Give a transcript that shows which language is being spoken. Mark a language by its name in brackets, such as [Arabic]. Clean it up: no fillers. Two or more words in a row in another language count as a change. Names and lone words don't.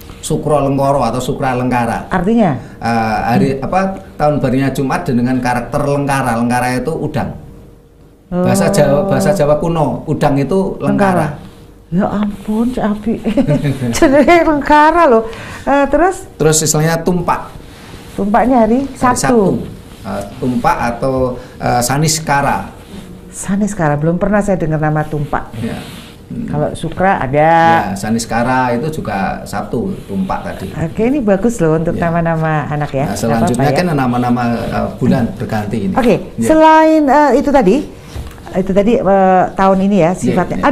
[Indonesian] Sukro Lengkoro atau Sukra Lengkara. Artinya? Tahun barunya Jumat dengan karakter lengkara. Lengkara itu udang. Bahasa Jawa kuno, udang itu lengkara. Ya ampun, Abi. Jadi lengkara loh. Terus istilahnya tumpak. Tumpaknya hari Sabtu. Tumpak atau Saniskara. Saniskara, belum pernah saya dengar nama tumpak. Ya. Kalau Sukra ada. Ya, Saniskara itu juga Sabtu, tumpak tadi. Oke, ini bagus loh untuk nama-nama anak ya. Nah, selanjutnya kan nama-nama bulan berganti ini. Oke, selain itu tadi tahun ini ya sifatnya.